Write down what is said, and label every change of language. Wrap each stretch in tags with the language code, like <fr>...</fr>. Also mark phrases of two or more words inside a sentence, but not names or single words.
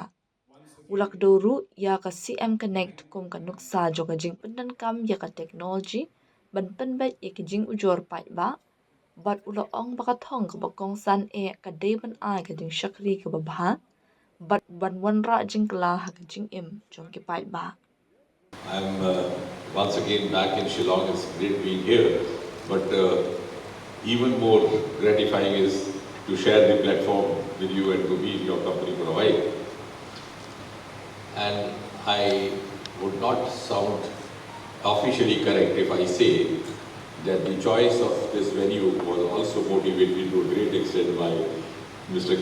<kha>Ulak doru ya ka CM Connect kum ka nuksa jo ka jing pendan kam ya ka teknologi ban penbet ya ka jing ujor pat ba bat ula ong baka thong ka bakong san ka day ban ai ka jing shakri ka babha bat ban wanra jing kala ha ka jing im jong ki pat ba.</kha> <en>I'm once again back in Shillong. It's great being here, but even more gratifying is to share the platform with you and to be in your company for a while. And I would not sound officially correct if I say that the choice of this venue was also motivated to a great extent by Mr.</en>